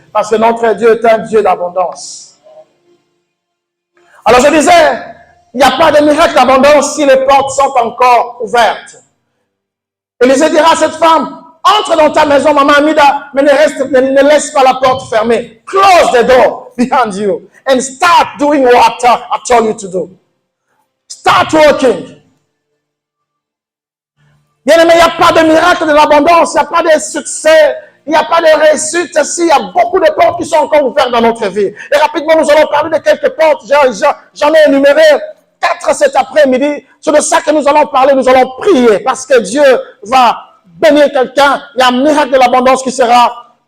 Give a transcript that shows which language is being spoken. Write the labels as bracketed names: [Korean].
[French] Parce que notre Dieu est un Dieu d'abondance. Alors je disais, il n'y a pas de miracle d'abondance si les portes sont encore ouvertes. Élisée dira à cette femme, entre dans ta maison, maman Amida, mais ne laisse pas la porte fermée. [English] Close the door behind you and start doing what I told you to do. Start working. [French] Bien aimé, il n'y a pas de miracle de l'abondance, il n'y a pas de succès, il n'y a pas de réussite. Si, il y a beaucoup de portes qui sont encore ouvertes dans notre vie. Et rapidement, nous allons parler de quelques portes. J'en ai énuméré 4 cet après-midi. C'est de ça que nous allons parler, nous allons prier parce que Dieu va bénir quelqu'un. Il y a un miracle de l'abondance qui sera